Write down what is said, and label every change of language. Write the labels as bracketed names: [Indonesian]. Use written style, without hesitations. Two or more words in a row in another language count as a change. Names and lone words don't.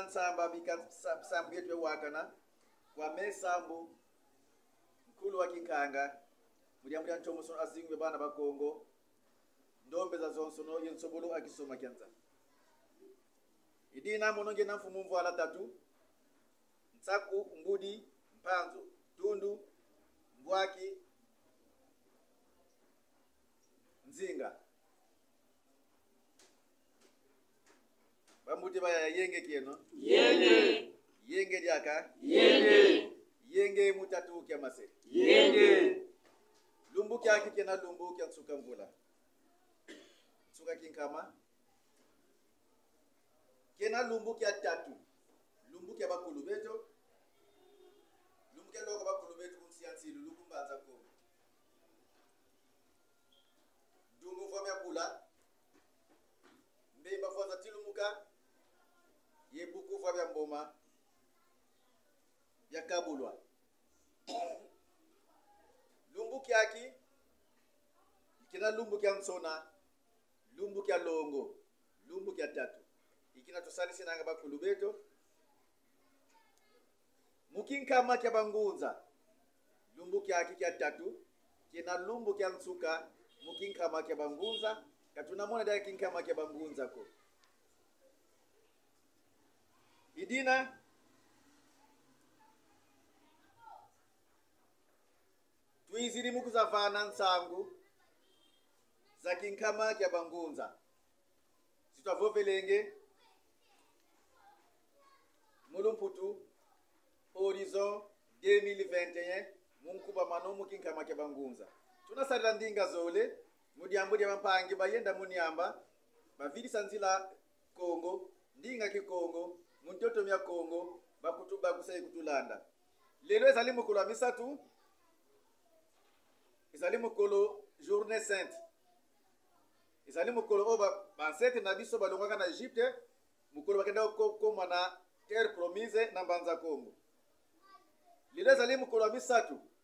[Kongo] nsamba bika sambetwe wakana kwa mesambu mkulu wa kinkanga mudiambulia ntomo sono azingwe bana ba Kongo ndombe za zonsono yensobolo akisoma kyanza idina mononge namfumu mvwala tatu nsaku ngudi mpanzu tundu mbwaki nzinga bambuti baya yenge kieno yenge diaka yenge mutatu kya mase lumbu kya kikena lumbu kya tsuka mvula tsuka kinkama kena lumbu kya tatu lumbu kya bakulu beto lumbu kya loka bakulu beto kunsiansi lumbu mbanza ko dungu fami abula mbemba foza tilumuka yebuku fami mboma yakabulwa lumbu kyaki ikina lumbu kya nsona lumbu kya longo lumbu kya tatu ikina tusali sinanga bakulu beto mukinkama kya bangunza lumbu kyaki kya tatu kina lumbu kya nsuka mukinkama kya bangunza katunamona dai kinkama kya bangunza ko idina tuiziri mukuzavana nsangu za kinkama kya bangunza sitavovelenge mulumputu horizon 2021 munkuba manomu kinkama kya bangunza tunasalira ndinga zole mudiambudi bampangi bayenda muniamba bavili sanzila Kongo ndinga kikongo muntoto mya Kongo bakutuba kusai kutulanda [Lingala] lelo ezali mukolo misatu ezali mukolo [French] journée sainte [Lingala] ezali mukolo oba bansete na biso balongaka na Egypte mukolo bakenda ko na [French] terre promise [Lingala] na mbanza Kongo lelo ezali mukolo misatu